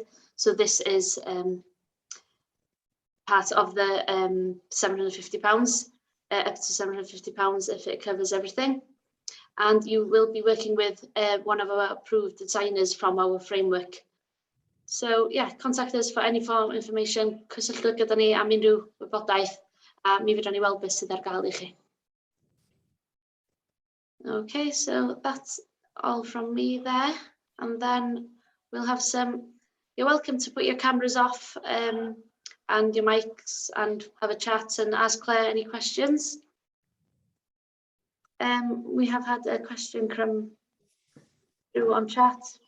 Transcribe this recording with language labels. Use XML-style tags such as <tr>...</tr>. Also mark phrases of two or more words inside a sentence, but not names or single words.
<en>So this is part of the £750, up to £750 if it covers everything. And you will be working with one of our approved designers from our framework. So yeah, contact us for any form of information.</en> <cy>Cysylltwch gyda ni am unrhyw wybodaeth, a mi fyddan ni weld beth sydd ar gael I chi.</cy> <en>Okay, so that's all from me there. And then we'll have you're welcome to put your cameras off and your mics and have a chat and ask Claire any questions. We have had a question come through on chat.</en>